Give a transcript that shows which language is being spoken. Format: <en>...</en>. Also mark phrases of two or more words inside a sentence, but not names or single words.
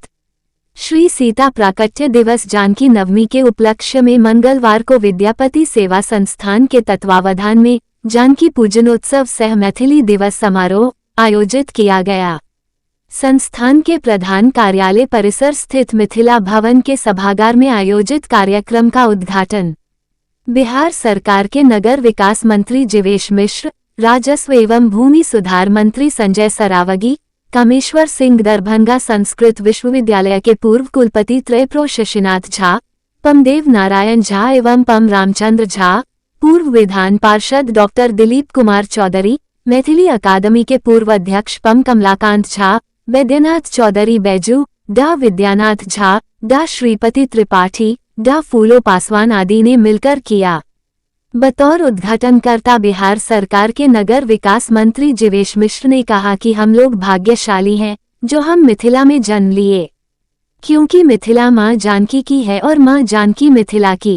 <hi>श्री सीता प्राकट्य दिवस जानकी नवमी के उपलक्ष्य में मंगलवार को विद्यापति सेवा संस्थान के तत्वावधान में जानकी पूजनोत्सव सह मैथिली दिवस समारोह आयोजित किया गया। संस्थान के प्रधान कार्यालय परिसर स्थित मिथिला भवन के सभागार में आयोजित कार्यक्रम का उद्घाटन बिहार सरकार के नगर विकास मंत्री जीवेश मिश्र, राजस्व एवं भूमि सुधार मंत्री संजय सरावगी, कामेश्वर सिंह, दरभंगा संस्कृत विश्वविद्यालय के पूर्व कुलपति त्रयप्रो शशिनाथ झा, पमदेव नारायण झा एवं पम रामचंद्र झा, पूर्व विधान पार्षद डॉक्टर दिलीप कुमार चौधरी, मैथिली अकादमी के पूर्व अध्यक्ष पम कमलाकांत झा, वैद्यनाथ चौधरी बैजू, डा विद्यानाथ झा, डा श्रीपति त्रिपाठी, डा फूलो पासवान आदि ने मिलकर किया। बतौर उद्घाटनकर्ता बिहार सरकार के नगर विकास मंत्री जीवेश मिश्र ने कहा कि हम लोग भाग्यशाली हैं जो हम मिथिला में जन्म लिए, क्योंकि मिथिला मां जानकी की है और मां जानकी मिथिला की।</hi>